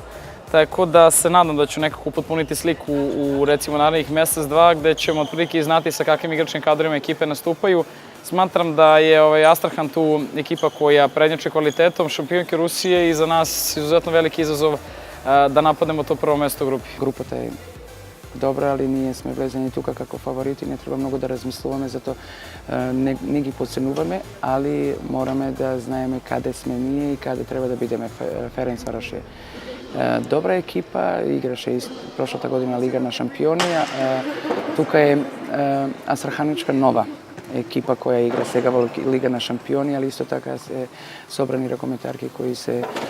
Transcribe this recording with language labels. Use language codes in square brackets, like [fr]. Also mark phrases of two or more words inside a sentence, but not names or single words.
[sr] Tako da se nadam da ću nekako upotpuniti sliku u recimo narednih mesec, dva, gde ćemo otprilike znati sa kakvim igračnim kadrovima ekipe nastupaju. Smatram da je Astrahan tu ekipa koja prednjači kvalitetom, šampionke Rusije i za nas izuzetno veliki izazov da napadnemo to prvo mesto u grupi. [mk] Групата е добра, али ние сме влезени тука како фаворити, не треба многу да размислуваме, затоа не ги подценуваме, али мораме да знаеме каде сме ние и каде треба да бидеме. Ференцварош е добра екипа, играше и прошлата година Лига на шампиони, тука е Астраханичка нова екипа која игра сега во Лига на шампиони, али исто така се собрани ракометарки кои се